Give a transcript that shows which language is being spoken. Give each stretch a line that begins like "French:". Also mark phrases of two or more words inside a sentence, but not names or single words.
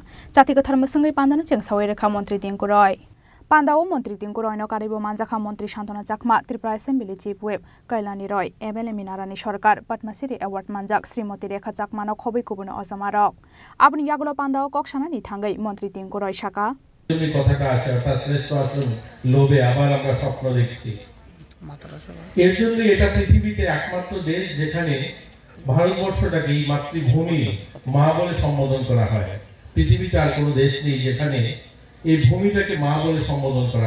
Kok Borok: Chatikother Musangi Panda Chengsaweka Montri Dinkuroi. Panda o Montri Dinkuroi no Karibu Manjaka Montri Shantana Jakma, Tripura Assembly Chief Whip, Kailani Roy, MLA Minarani Shorkar, Patmasiri Award Manjak, Srimoti Rekha Jakmano Kobi Kubuno Ozamarok. Abni Yagulo Panda o Kokshana Nitangai, Montri Dinkuroi Shaka.
Bangla: এর জন্য এটা পৃথিবীতে একমাত্র দেশ যেখানে ভারতবর্ষটাকে মাতৃভূমি মা বলে সম্বোধন করা হয়। পৃথিবীতে আর কোনো দেশ নেই যেখানে এই ভূমিটাকে মা বলে সম্বোধন করা।